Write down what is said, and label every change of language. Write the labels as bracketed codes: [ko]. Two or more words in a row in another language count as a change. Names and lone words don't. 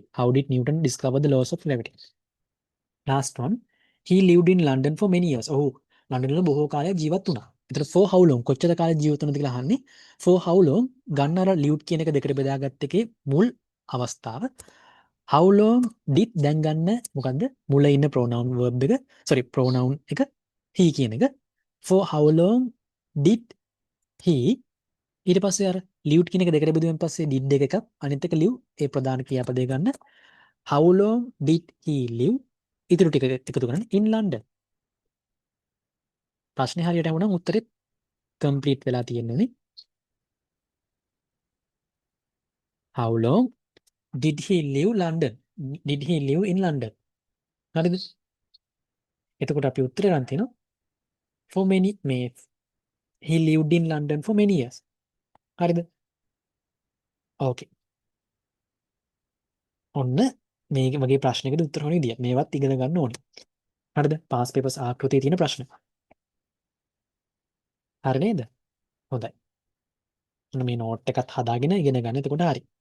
[en] how did Newton discover the laws of gravity? last one. he lived in London for many years. [si] ඔහු ලන්ඩන් වල බොහෝ කාලයක් ජීවත් වුණා. ඒතර [en] for how long [si] කොච්චර කාලයක් ජීවත් වුණාද කියලා අහන්නේ. [en] for how long [si] ගන්න අර lived කියන එක දෙකට බෙදාගත්ත එකේ මුල් අවස්ථාව. [en] how long did [si] දැන් ගන්න මොකද්ද? මුල ඉන්න [en] pronoun verb [si] එක [en] sorry pronoun [si] එක he කියන එක. [en] for how long did he [si] ඊට පස්සේ අර lived කියන එක දෙකට බෙදුවෙන් පස්සේ did එකක් අනිත් එක live ඒ ප්‍රධාන ක්‍රියාපදේ ගන්න. [en] how long did he live [si] ඉතුරු ටික එකතු කරන්න [en] in London. [si] ප්‍රශ්නේ හරියට අහුණා උත්තරේ complete වෙලා තියෙන්නේ. [en] how long did he live London? did he live in London? [si] හරිද? එතකොට අපි උත්තරේ ගන්න තියෙනවා [en] for many [si] මේ [en] he lived in London for many years. [si] හරිද? ඕකේ. ඔන්න මේ වගේ ප්‍රශ්නයකට උත්තර හොයන විදිය. මේවත් ඉගෙන ගන්න ඕනේ. හරිද? [en] past papers [si] ආකෘතියේ තියෙන ප්‍රශ්න. හරි නේද? හොඳයි. ඔන්න මේ නෝට් එකත් හදාගෙන ඉගෙන ගන්න. එතකොට හරි.